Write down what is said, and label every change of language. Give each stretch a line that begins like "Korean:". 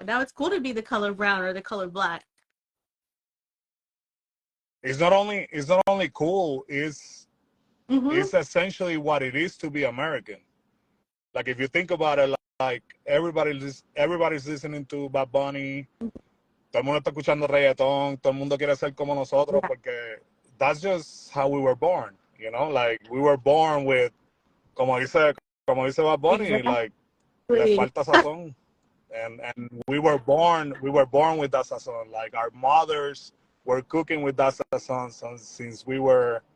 English: Now it's cool to be the color brown or the color black. It's not only cool. Mm-hmm. It's essentially what it is to be American. Like if you think about it, like everybody's listening to Bad Bunny.
Spanish: Todo el mundo está escuchando reggaetón. Todo el mundo quiere ser como nosotros
English: Yeah.
Spanish: porque
English: that's just how we were born. Like we were born with,
Spanish: como dice Bad Bunny,
English: Exactly.
Spanish: like le falta sazón.
English: And we were born with that sazon. Like our mothers were cooking with that sazon since we were